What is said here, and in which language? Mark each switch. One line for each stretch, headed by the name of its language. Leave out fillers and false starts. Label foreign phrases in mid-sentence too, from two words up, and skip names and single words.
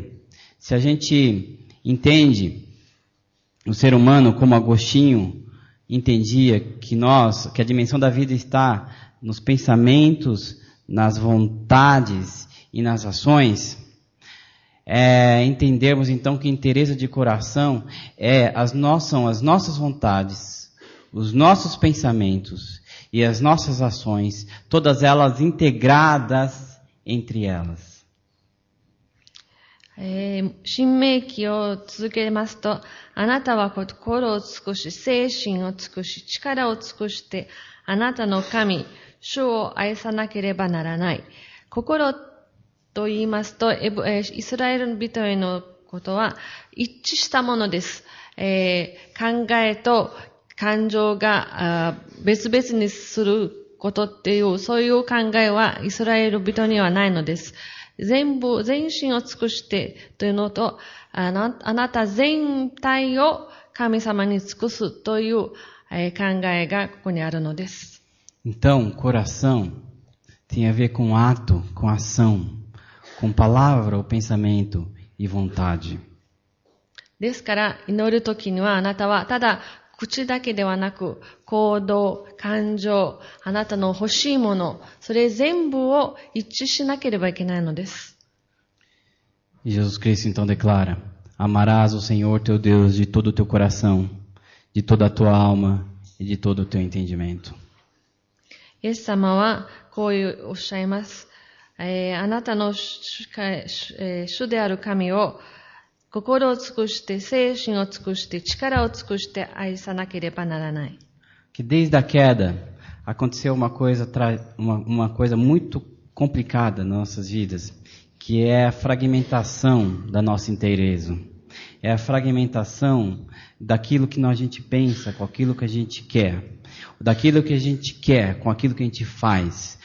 Portuguese: Se a gente entende o ser humano como Agostinho entendia que a dimensão da vida está nos pensamentos, nas vontades e nas ações, entendermos então que inteireza de coração são as nossas vontades, os nossos pensamentos e as nossas ações, todas elas integradas entre elas.
Japanese: 新明記を続けますと、あなたは心を尽くし、精神を尽くし、力を尽くして、あなたの神、主を愛さなければならない。心と言いますと、イスラエル人へのことは一致したものです。考えと感情が別々にすることっていう、そういう考えはイスラエル人にはないのです。全身を尽くしてというのと、あなた全体を神様に尽くすという考えがここにあるのです。
Portuguese: Então, coração tem a ver com ato, com ação, com palavra ou pensamento e vontade.
Japanese: ですから、祈るときにはあなたはただ口だけではなく、行動、感情、あなたの欲しいもの、それ全部を一致しなければいけないのです。
Portuguese: E Jesus Cristo então declara: amarás o Senhor teu Deus de todo o teu coração, de toda a tua alma e de todo o teu entendimento.
Japanese: イエス様はこうおっしゃいます。あなたの主である神を心を尽くして、精神を尽くして、力を尽くして愛さなければならない。
Portuguese: Que desde a queda aconteceu uma coisa muito complicada nas nossas vidas, que é a fragmentação da nossa inteireza. É a fragmentação daquilo que a gente pensa com aquilo que a gente quer, daquilo que a gente quer com aquilo que a gente faz.